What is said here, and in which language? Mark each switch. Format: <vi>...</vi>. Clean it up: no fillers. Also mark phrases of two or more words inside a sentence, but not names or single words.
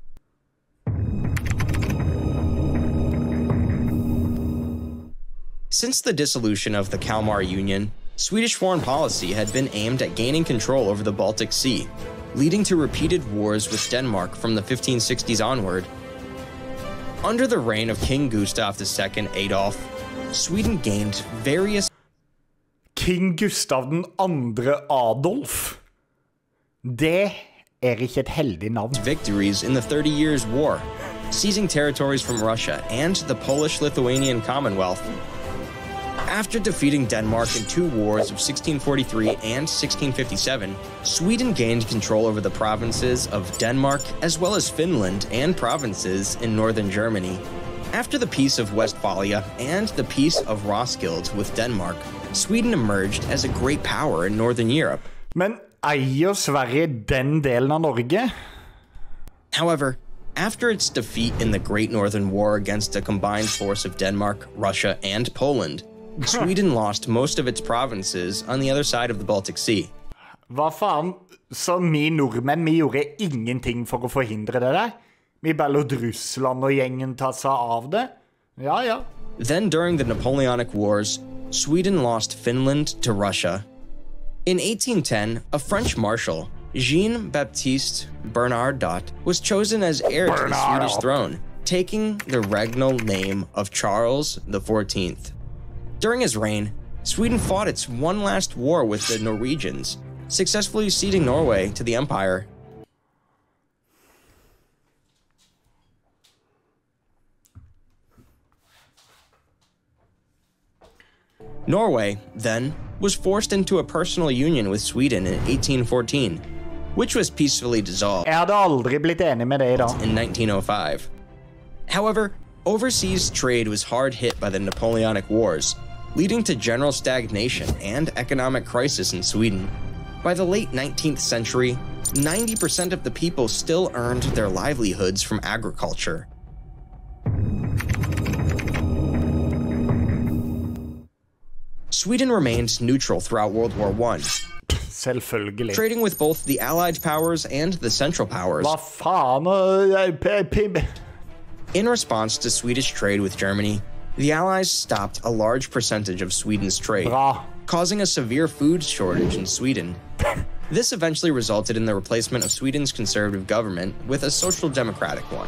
<en>Since the dissolution of the Kalmar Union, Swedish foreign policy had been aimed at gaining control over the Baltic Sea, leading to repeated wars with Denmark from the 1560s onward. Under the reign of King Gustav II Adolf, Sweden gained various King Gustav II Adolf?</en> <no>Det ikke et heldig navn.</no> <en>Victories in the 30 Years' War, seizing territories from Russia and the Polish-Lithuanian Commonwealth. After defeating Denmark in two wars of 1643 and 1657, Sweden gained control over the provinces of Denmark as well as Finland and provinces in northern Germany. After the Peace of Westphalia and the Peace of Roskilde with Denmark, Sweden emerged as a great power in northern Europe.</en> <no>Men eier Sverige den delen av Norge?</no> <en>However, after its defeat in the Great Northern War against a combined force of Denmark, Russia, and Poland, Sweden lost most of its provinces on the other side of the Baltic Sea.</en> <no>Hva faen? Så vi nordmenn, vi gjorde ingenting for å forhindre det der? Vi bare lot Russland og gjengen ta seg av det? Ja.</no> <en>Then during the Napoleonic Wars, Sweden lost Finland to Russia. In 1810, a French marshal, Jean-Baptiste Bernadotte, was chosen as heir to the Swedish throne, taking the regnal name of Charles XIV. During his reign, Sweden fought its one last war with the Norwegians, successfully ceding Norway to the empire. Norway, then, was forced into a personal union with Sweden in 1814, which was peacefully dissolved</en> <no>Jeg hadde aldri blitt enig med det i dag.</no> <en>in 1905. However, overseas trade was hard hit by the Napoleonic Wars, leading to general stagnation and economic crisis in Sweden. By the late 19th century, 90% of the people still earned their livelihoods from agriculture. Sweden remained neutral throughout World War I,</en> <no>Selvfølgelig.</no> <en>trading with both the Allied powers and the Central Powers. Hva faen? In response to Swedish trade with Germany, the Allies stopped a large percentage of Sweden's trade,</en> <no>Bra.</no> <en>causing a severe food shortage in Sweden. This eventually resulted in the replacement of Sweden's conservative government with a social democratic one.</en>